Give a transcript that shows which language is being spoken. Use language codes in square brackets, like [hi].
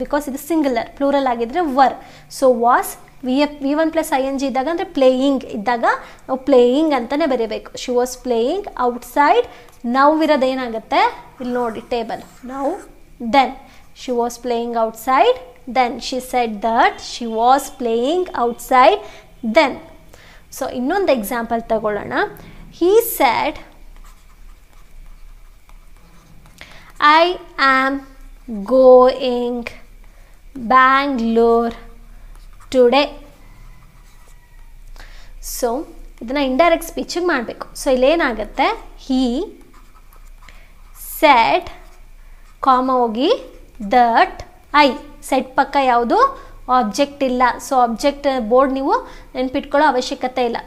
[kn] Because ಇದು singular, plural ಆಗಿದ್ರೆ var. So was V1 + ING ಇದ್ದಾಗ ಅಂದರೆ ಪ್ಲೇಯಿಂಗ್ ಇದ್ದಾಗ ನಾವು ಪ್ಲೇಯಿಂಗ್ ಅಂತಲೇ ಬರೀಬೇಕು. [en] She was playing outside. [kn] ನಾವು ಇರೋದು ಏನಾಗುತ್ತೆ, ಇಲ್ಲಿ ನೋಡಿ ಟೇಬಲ್, ನಾವು, [en] Then she was playing outside, then she said that she was playing outside then. [kn] So ಇನ್ನೊಂದು ಎಕ್ಸಾಂಪಲ್ ತಗೊಳ್ಳೋಣ. [en] he said, I am going Bangalore today. [kn] So ಇದನ್ನು ಇಂಡೈರೆಕ್ಟ್ ಸ್ಪೀಚಿಗೆ ಮಾಡಬೇಕು. ಸೊ ಇಲ್ಲೇನಾಗುತ್ತೆ, [en] he said, [kn] ಕಾಮ ಹೋಗಿ ದಟ್, ಐ, ಸೆಟ್ ಪಕ್ಕ ಯಾವುದು object ಇಲ್ಲ. So object board ನೀವು ನೆನ್ಪಿಟ್ಕೊಳ್ಳೋ ಅವಶ್ಯಕತೆ ಇಲ್ಲ.